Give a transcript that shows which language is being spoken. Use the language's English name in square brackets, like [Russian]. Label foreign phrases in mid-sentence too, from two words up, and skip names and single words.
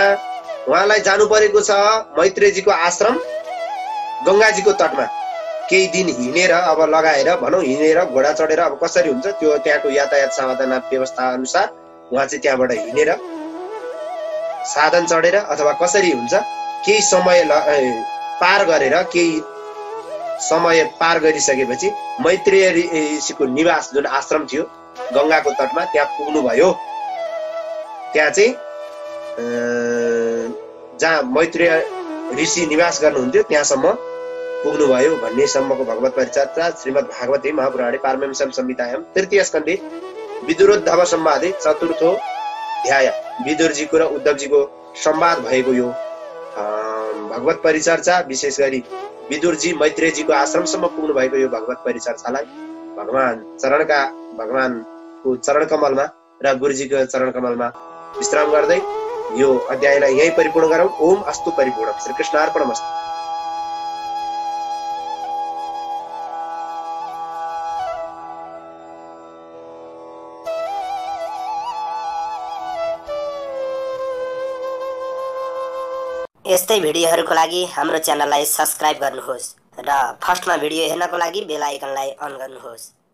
[Nepali] उहाँलाई जानु परेको छ मैत्रेयजीको आश्रम गंगाजीको तटमा केही दिन हिँडेर अब लगाएर भनौं हिँडेर घोडा चढेर अब कसरी हुन्छ त्यो त्यहाँको यातायात साधन व्यवस्था अनुसार उहाँ चाहिँ त्यहाँबाट हिँडेर साधन चढेर अथवा कसरी हुन्छ केही समय पार गरेर केही समय पार गरिसकेपछि मैत्रेय ऋषिको निवास जुन आश्रम थियो गंगाको तटमा त्यहाँ पुग्नु भयो। त्यहाँ चाहिँ जहाँ मैत्रेय ऋषि निवास गर्नुहुन्थ्यो त्यहाँसम्म पुग्नुभयो भन्ने सम्मको भगवत परिचर्चा श्रीमद् [Sanskrit] भागवते महापुराणे पारमहंस्यां संहितायां तृतीय स्कन्धे विदुरोद्धव संवादे चतुर्थो अध्याय [Nepali] विदुरजीको र उद्धवजीको संवाद भएको यो भगवत परिचर्चा विशेष गरी विदुरजी मैत्रेयजीको आश्रमसम्म पुग्नु भएको यो भगवत परिचर्चालाई भगवानको चरण कमलमा र गुरुजीको चरण कमलमा विश्राम गर्दै यो अध्यायलाई यही परिपूर्ण गरौं। [Sanskrit] ओम अस्तु परिपूर्ण। श्री कृष्णार्पणमस्तु। [Nepali] यस्तै भिडियोहरुको लागि हाम्रो च्यानललाई सब्स्क्राइब गर्नुहोस् र फर्स्टमा भिडियो हेर्नको लागि [English] bell iconलाई [Nepali] अन गर्नुहोस्।